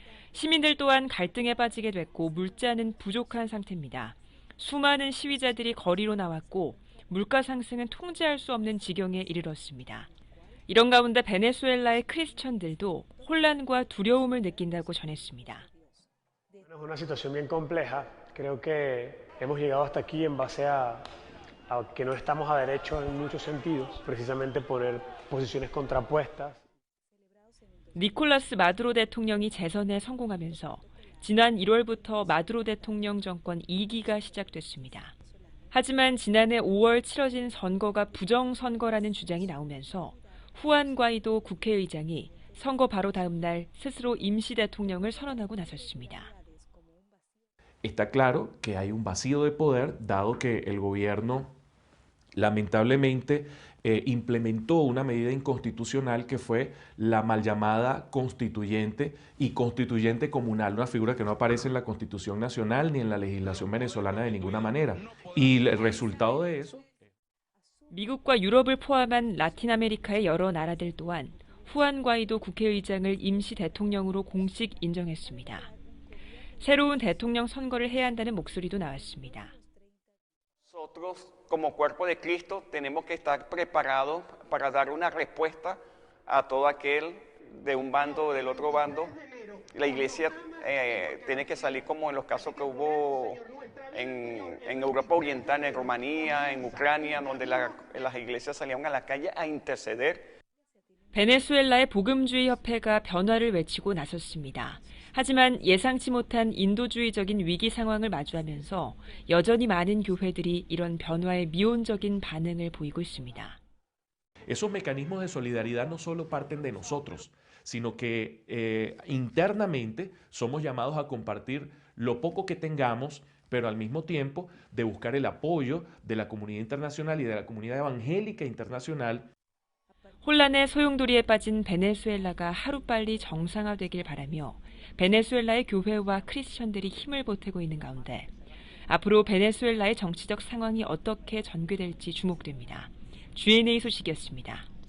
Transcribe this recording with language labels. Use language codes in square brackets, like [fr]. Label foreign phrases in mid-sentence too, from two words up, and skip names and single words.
[ko] 시민들 또한 갈등에 빠지게 됐고 물자는 부족한 상태입니다. 수많은 시위자들이 거리로 나왔고 물가 상승은 통제할 수 없는 지경에 이르렀습니다. 이런 가운데 베네수엘라의 크리스천들도 혼란과 두려움을 느낀다고 전했습니다. [es] Es una situación bien compleja. Creo que hemos llegado hasta aquí en base a que no estamos a derecho en muchos sentidos, precisamente poner posiciones contrapuestas. [ko] 니콜라스 마두로 대통령이 재선에 성공하면서 지난 1월부터 마두로 대통령 정권 2기가 시작됐습니다. 하지만 지난해 5월 치러진 선거가 부정선거라는 주장이 나오면서 후안 과이도 국회의장이 선거 바로 다음 날 스스로 임시 대통령을 선언하고 나섰습니다. [es] Está claro que hay un vacío de poder, dado que el gobierno lamentablemente implementó una medida inconstitucional que fue la mal llamada constituyente y constituyente comunal, una figura que no aparece en la Constitución Nacional ni en la legislación venezolana de ninguna manera. Y el resultado de eso... [ko] 미국과 유럽을 포함한 라틴 아메리카의 여러 나라들 또한 후안 과이도 국회의장을 임시 대통령으로 공식 인정했습니다. 새로운 대통령 선거를 해야 한다는 목소리도 나왔습니다. [es] Nosotros como cuerpo de Cristo tenemos que estar preparados para dar una respuesta a todo aquel de un bando o del otro bando. La iglesia tiene que salir como en los casos que hubo en Europa Oriental, en Rumanía, en Ucrania, donde las iglesias salían a la calle a interceder. [ko] 베네수엘라의 복음주의 협회가 변화를 외치고 나섰습니다. 하지만 예상치 못한 인도주의적인 위기 상황을 마주하면서 여전히 많은 교회들이 이런 변화에 미온적인 반응을 보이고 있습니다. [es] Esos mecanismos de solidaridad no solo parten de nosotros, sino que internamente somos llamados a compartir lo poco que tengamos, pero al mismo tiempo de buscar el apoyo de la comunidad internacional y de la comunidad evangélica internacional. [ko] 혼란의 소용돌이에 빠진 베네수엘라가 하루빨리 정상화되길 바라며 베네수엘라의 교회와 크리스천들이 힘을 보태고 있는 가운데 앞으로 베네수엘라의 정치적 상황이 어떻게 전개될지 주목됩니다. GNA 소식이었습니다.